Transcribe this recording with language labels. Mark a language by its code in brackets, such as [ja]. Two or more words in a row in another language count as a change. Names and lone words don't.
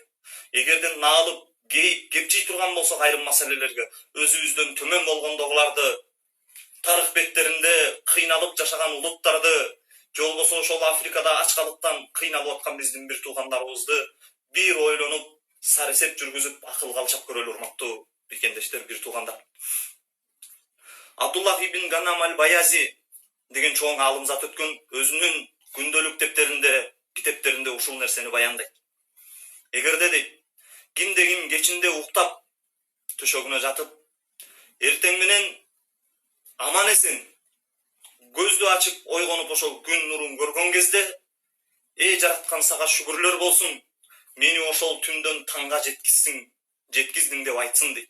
[ky] Эгерде наалып, кепчий турган болсок айрым маселелерге, өзүбүздөн төмөн болгондогуларды, тарых беттеринде кыйналып жашаган улуттарды, же болбосо ошол Африкада ачкалыктан кыйналып аткан биздин бир туугандарыбызды бир ойлонуп, саресеп жүргүзүп, акылга алчап көрөлү, урматтуу бекендештер, бир туугандар. Абдуллах ибн Ганам аль-Баязи деген чоң алым зат өткөн өзүнүн күндөлүк китептеринде ушул нерсени баяндайт. Эгерде дейт, кимде ким кечинде уктап, төшөгүнө жатып, эртең менен аман эсен көздү ачып ойгонуп ошол күн нурун көргөн кезде, жараткан сага шүгүрлөр болсун, мени ошол түндөн таңга жеткиздиң деп айтсын дейт.